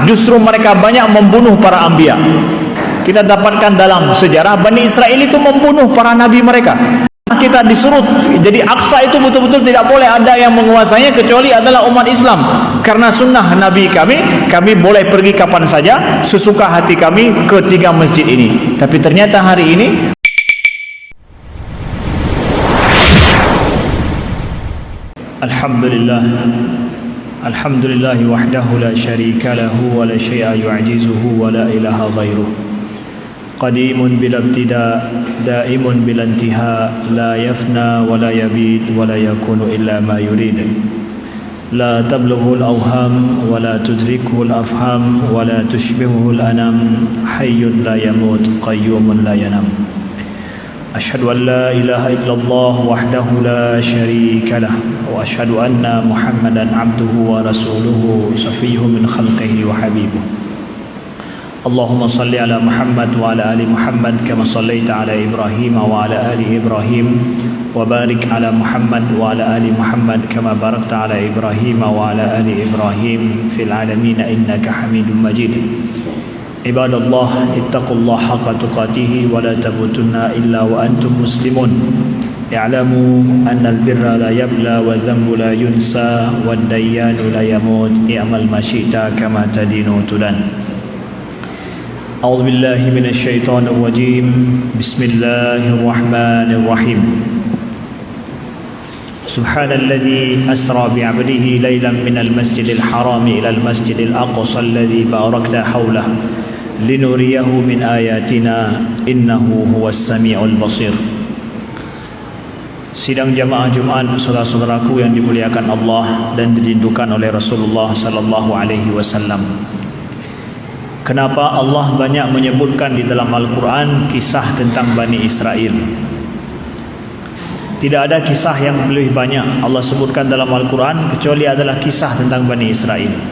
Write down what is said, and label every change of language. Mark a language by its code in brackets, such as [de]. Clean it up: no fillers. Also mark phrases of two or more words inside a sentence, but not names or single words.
[id] Justru mereka banyak membunuh para anbiya. Kita dapatkan dalam sejarah Bani Israel itu membunuh para nabi mereka. Kita disuruh, jadi Aqsa itu betul-betul tidak boleh ada yang menguasainya kecuali adalah umat Islam. Karena sunnah Nabi kami boleh pergi kapan saja sesuka hati kami ke 3 masjid ini. Tapi ternyata hari ini [ar] الحمد لله وحده لا شريك له ولا شيء يعجزه ولا إله غيره. قديم بلا ابتداء دائم بلا انتهاء لا يفنى ولا يبيد ولا يكون إلا ما يريد. لا تبلغه الأوهام ولا تدركه الأفهام ولا تشبهه الأنام حي لا يموت قيوم لا ينام. أشهد أن لا إله إلا الله وحده لا شريك له وأشهد أن محمدا عبده ورسوله صفيه من خلقه وحبيبه. اللهم صل على محمد وعلى آل محمد كما صليت على إبراهيم وعلى آل إبراهيم وبارك على محمد وعلى آل محمد كما باركت على إبراهيم وعلى آل إبراهيم في العالمين إنك حميد مجيد. عباد الله اتقوا الله حق تقاته ولا تموتن إلا وأنتم مسلمون. اعلموا أن البر لا يبلى والذنب لا ينسى والديان لا يموت. اعمل ما شئت كما تدين تدان. أعوذ بالله من الشيطان الرجيم. Bismillahirrahmanirrahim. سبحان الذي أسرى بعبده ليلا من المسجد الحرام إلى المسجد الأقصى الذي باركنا حوله لنريه من آياتنا إنه هو السميع البصير. [id] Sidang jamaah Jumat, saudara-saudaraku yang dimuliakan Allah dan dirindukan oleh Rasulullah [ar] صلى الله عليه وسلم. [id] Kenapa Allah banyak menyebutkan di dalam Al-Quran kisah tentang Bani Israel? Tidak ada kisah yang lebih banyak Allah sebutkan dalam Al-Quran kecuali adalah kisah tentang Bani Israel.